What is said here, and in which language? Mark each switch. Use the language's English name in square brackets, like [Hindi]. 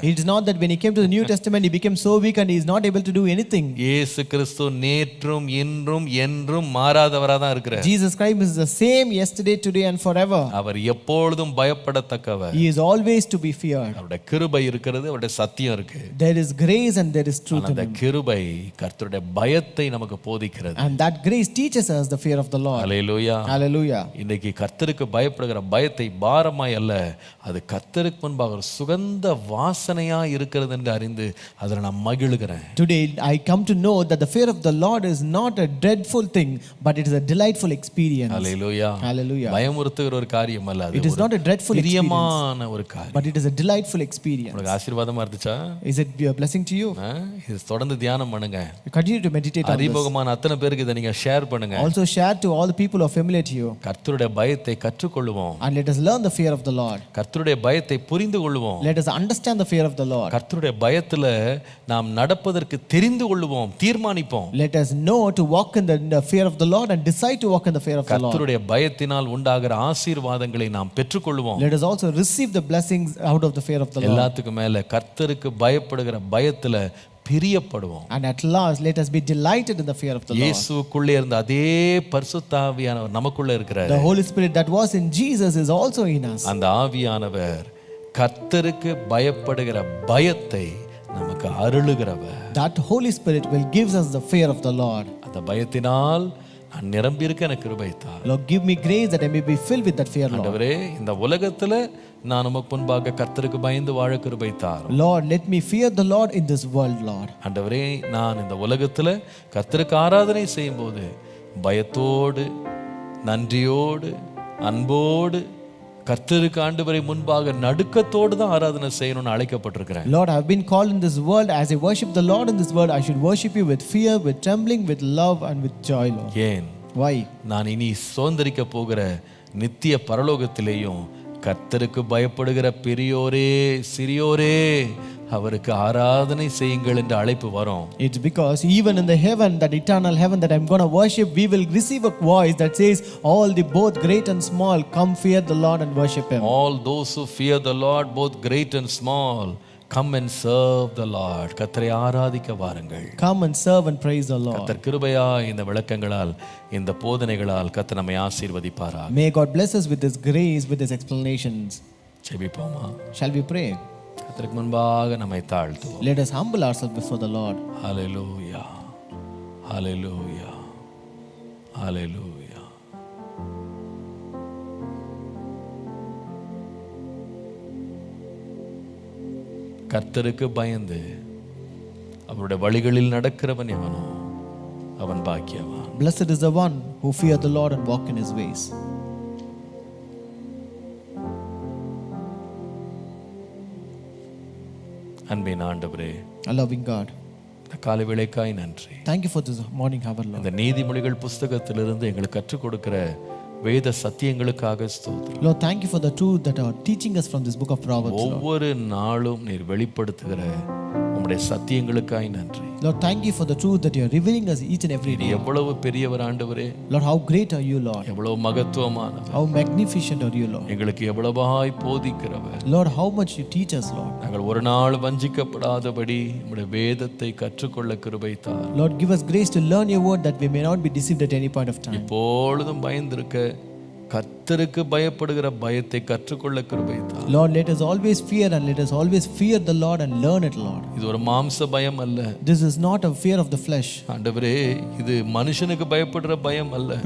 [English] It is not that when he came to the New Testament he became so weak and he is not able to do anything. [Tamil] இயேசு கிறிஸ்து நேற்றும் இன்றும் என்றும் மாறாதவரா தான் இருக்கிறார். [English] Jesus Christ is the same yesterday, today and forever. [Tamil] அவர் எப்பொழுதும் பயப்படத்தக்கவர். [English] He is always to be feared. [Tamil] அவருடைய கிருபை இருக்கிறது, அவருடைய சத்தியம் இருக்கு. [English] There is grace and there is truth in [Tamil] அந்த [English] him. [Tamil] கிருபை கர்த்தருடைய பயத்தை நமக்கு போதிக்கிறது. [English] And that grace teaches us the fear of the Lord. [Tamil] Hallelujah. [English] Hallelujah. [Tamil] இன்னைக்கு கர்த்தருக்கு பயப்படுகிற பயத்தை பாரமாய் அல்ல, அது கர்த்தருக்கு முன்பாக ஒரு சுகந்த சுகந்த வாசனையா இருக்கிறது என்று அறிந்து அதில் நான் மகிழுகிறேன். [English] Today I come to know that the fear of the Lord is not a dreadful thing, but it is a delightful experience. [Tamil] Hallelujah. [English] Hallelujah. [Tamil] பயமுறுத்துகிற ஒரு காரியம் அல்ல, அது [English] It is not a dreadful experience, [Tamil] பிரியமான ஒரு காரியம். [English] but it is a delightful experience. [Tamil] உங்களுக்கு ஆசீர்வாதமா இருந்துச்சா? [English] Is it a blessing to you? [Tamil] இது தொடர்ந்து தியானம் பண்ணுங்க. [English] You continue to meditate on this. [Tamil] அறிமுகமான அத்தனை பேருக்கு இதை நீங்க ஷேர் பண்ணுங்க. [English] Also share to all the people who are familiar to you. [Tamil] கர்த்தருடைய பயத்தை கற்றுக்கொள்வோம். [English] And let us learn the fear of the Lord. [Tamil] கர்த்தருடைய பயத்தை புரிந்து கொள்வோம். [English] Let us understand the fear of the Lord. [Tamil] கர்த்தருடைய பயத்துல நாம் நடப்பதற்கு தெரிந்து கொள்வோம், தீர்மானிப்போம். [English] Let us know to walk in the fear of the Lord and decide to walk in the fear of the Lord. [Tamil] கர்த்தருடைய பயத்தினால் உண்டாகிற ஆசீர்வாதங்களை நாம் பெற்றுக்கொள்வோம். [English] Let us also receive the blessings out of the fear of the Lord. [Tamil] எல்லாத்துக்கும் மேல கர்த்தருக்கு பயப்படுகிற பயத்துல பிரியப்படுவோம். [English] And at last let us be delighted in the fear of the Lord. [Tamil] இயேசுவுக்குள்ளே இருந்த அதே பரிசுத்த ஆவியானவர் நமக்குள்ள இருக்கிறார். [English] The Holy Spirit that was in Jesus is also in us. [Tamil] அந்த ஆவியானவர் கர்த்தருக்கு பயப்படுகிற பயத்தை நமக்கு அருளுகிறவர். [English] That Holy Spirit will gives us the fear of the Lord. [Tamil] அந்த பயத்தினால் நான் நிரம்பி இருக்க எனக்கு கிருபை தார். [English] Lord, give me grace that I may be filled with that fear, Lord. [Tamil] ஆண்டவரே, இந்த உலகத்துல நான் உமக்கு முன்பாக கர்த்தருக்கு பயந்து வாழ கிருபை தார். [English] Lord, let me fear the Lord in this world, Lord. [Tamil] ஆண்டவரே, நான் இந்த உலகத்துல கர்த்தருக்கு ஆராதனை செய்யும்போது பயத்தோடு, நன்றியோடு, அன்போடு கர்த்தருக்கு ஆண்டவரை முன்பாக நடுக்கத்தோடு தான் ஆராதனை செய்யணும்னு அழைக்கப்பட்டிருக்கிறேன். [English] Lord, I have been called in this world as I worship the Lord in this world. I should worship you with fear, with trembling, with love and with joy, Lord. [Tamil] ஏன்? [English] Why? [Tamil] நான் இனி சுதந்தரிக்க போகிற நித்திய பரலோகத்திலேயும் கர்த்தருக்கு பயப்படுகிற பெரியோரே சிறியோரே அவருக்கு ஆராதனை செய்யுங்கள் என்ற அழைப்பு வரும். [English] It's because even in the heaven, that eternal heaven that I'm going to worship, we will receive a voice that says, all the both great and small, come fear the Lord and worship him. All those who fear the Lord, both great and small, come and serve the Lord. [Tamil] கர்த்தரை ஆராதிக்க வாருங்கள். [English] Come and serve and praise the Lord. [Tamil] கர்த்தர் கிருபையா இந்த விளக்கங்களால் இந்த போதனைகளால் கர்த்தர் நம்மை ஆசீர்வதிப்பாராக. [English] May God bless us with his grace, with his explanations. [Tamil] ஜெபிப்போமா? [English] Shall we pray? [Tamil] கர்த்தருக்கு முன்பாக நம்மை தாழ்த்துவோம். [English] Let us humble ourselves before the Lord. Hallelujah. Hallelujah. Hallelujah. [Tamil] கர்த்தருக்கு பயந்து அவருடைய வழிகளில் நடக்கிறவன் எவனோ அவன் பாக்கியவான். [English] Blessed is the one who fear the Lord and walk in his ways. [Tamil] அன்பின் ஆண்டவரே, [English] A loving God, [Tamil] இந்த காலை வேளைக்காய் நன்றி. [English] thank you for this morning hour, Lord. [Tamil] இந்த நீதிமொழிகள் புஸ்தகத்திலிருந்து எங்களுக்கு கற்றுக் கொடுக்கிற வேத சத்தியங்களுக்காக ஸ்தோத்திரம். [English] Lord, thank you for the truth that are teaching us from this book of Proverbs, Lord. [Tamil] ஒவ்வொரு நாளும் நீர் வெளிப்படுத்துகிற உம்முடைய சத்தியங்களுக்காய் நன்றி. [English] Lord, thank you for the truth that you are revealing us each and every [Tamil] நீர் [English] day. [Tamil] எவ்வளவு பெரியவர் ஆண்டவரே, [English] Lord, how great are you, Lord? [Tamil] எவ்வளவு மகத்துவமானவர், [English] How magnificent are you, Lord? [Tamil] எங்களுக்கு எவ்வளவாய் போதிக்கிறவர். [English] Lord, how much you teach us, Lord. [Tamil] நாங்கள் ஒரு நாள் வஞ்சிக்கப்படாதபடி உம்முடைய வேதத்தை கற்றுக்கொள்ள கிருபை தார். [English] Lord, give us grace to learn your word that we may not be deceived at any point of time. [Tamil] இப்பொழுதும் பயந்திருக்க கர்த்தருக்கு பயப்படுகிற பயத்தை கற்றுக்கொள்ள கிருபை தார். [English] Lord, let us always fear and let us always fear the Lord and learn it, Lord. [Tamil] இது ஒரு மாம்ச பயம் அல்ல [English] This is not a fear of the flesh. [Tamil] ஆண்டவரே, இது மனுஷனுக்கு பயப்படுற பயம் அல்ல.